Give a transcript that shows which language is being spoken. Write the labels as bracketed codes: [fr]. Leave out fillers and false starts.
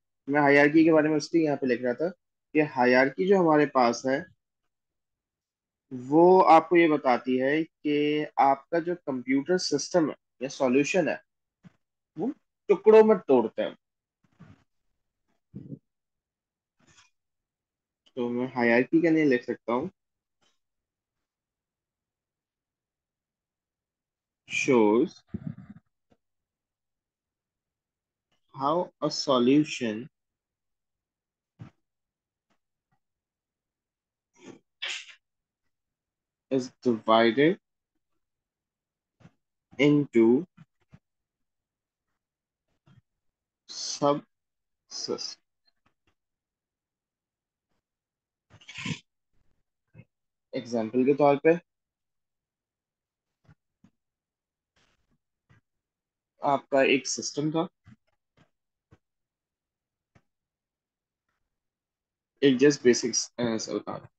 [hi] मैं हायरार्की के बारे में इसलिए यहाँ पे लिख रहा था कि हायरार्की जो हमारे पास है वो आपको ये बताती है कि आपका जो कंप्यूटर सिस्टम है या सॉल्यूशन है वो टुकड़ों में तोड़ते हैं। तो मैं हायरार्की का नहीं लिख सकता हूँ। [en] shows how a solution is divided into subsystems। [hi] Example के तौर पे आपका एक सिस्टम था, एक जस्ट बेसिक्स होता।